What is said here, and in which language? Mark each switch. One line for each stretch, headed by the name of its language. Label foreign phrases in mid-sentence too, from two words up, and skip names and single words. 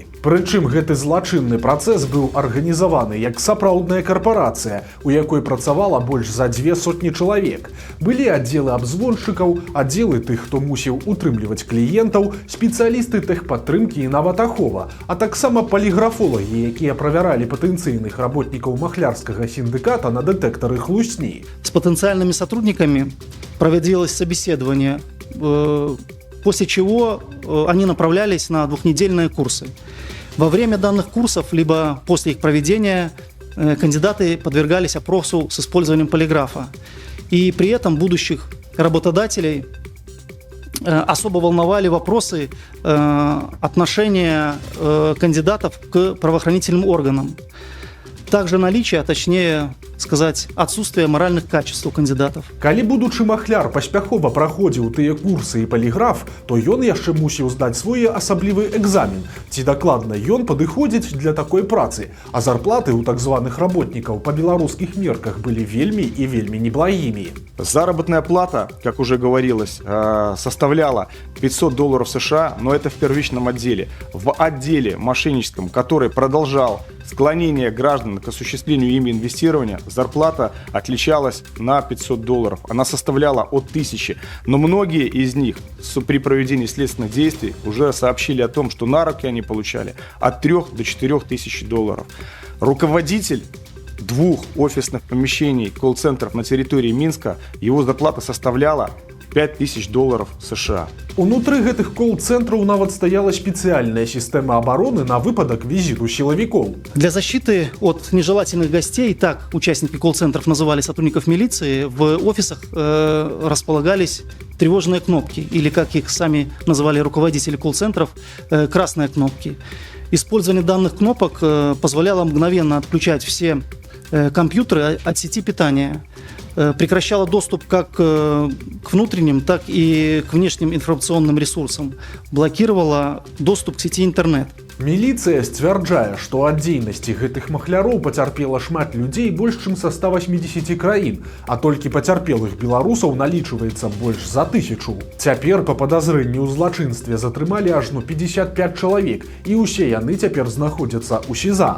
Belarusian: Прычым гэты злачынны працэс быў арганізаваны як сапраўдная карпарацыя, у якой працавала больш за 200 чалавек. Былі аддзелы абзвоншчыкаў, аддзелы тых, хто мусіў утрымліваць кліентаў, спецыялісты тэхпадтрымкі і нават ахова, а таксама паліграфолагі, якія правяралі патэнцыйных работнікаў махлярскага сіндыката на дэтэктары хлусні.
Russian: С потенциальными сотрудниками проводилось собеседование, после чего они направлялись на двухнедельные курсы. Во время данных курсов, либо после их проведения, кандидаты подвергались опросу с использованием полиграфа. И при этом будущих работодателей особо волновали вопросы отношения кандидатов к правоохранительным органам. Также наличие, а точнее сказать, отсутствие моральных качеств у кандидатов.
Belarusian: Калі будучы махляр паспяхова праходзіў тыя курсы і паліграф, то ён яшчэ мусіў здаць свой асаблівы экзамен. Ці дакладна ён падыходзіць для такой працы, а зарплаты у так званых работнікаў па беларускіх мерках былі вельмі і вельмі неблагімі.
Russian: Заработная плата, как уже говорилось, составляла $500 США, но это в первичном отделе. В отделе мошенническом, который продолжал склонение граждан к осуществлению ими инвестирования, зарплата отличалась на $500. Она составляла от 1000. Но многие из них при проведении следственных действий уже сообщили о том, что на руки они получали от 3 до 4 тысяч долларов. Руководитель 2 офисных помещений колл-центров на территории Минска, его зарплата составляла $5000 США.
Belarusian: Унутры гэтых кол-цэнтраў нават стаяла спецыяльная сістэма абароны на выпадак візіту сілавікоў.
Russian: Для защиты от нежелательных гостей, так участники колл-центров называли сотрудников милиции, в офисах располагались тревожные кнопки, или, как их сами называли руководители колл-центров, красные кнопки. Использование данных кнопок позволяло мгновенно отключать все компьютеры от сети питания, прекращала доступ как к внутренним, так и к внешним информационным ресурсам, блокировала доступ к сети интернет.
Belarusian: Міліцыя сцвярджае, што ад дзейнасці гэтых махляроў пацярпела шмат людзей больш чым са 180 краін, а толькі пацярпелых беларусаў налічваецца больш за 1000. Цяпер па падазрэнні ў злачынстве затрымалі ажно 55 чалавек, і ўсе яны цяпер знаходзяцца ў СІЗА.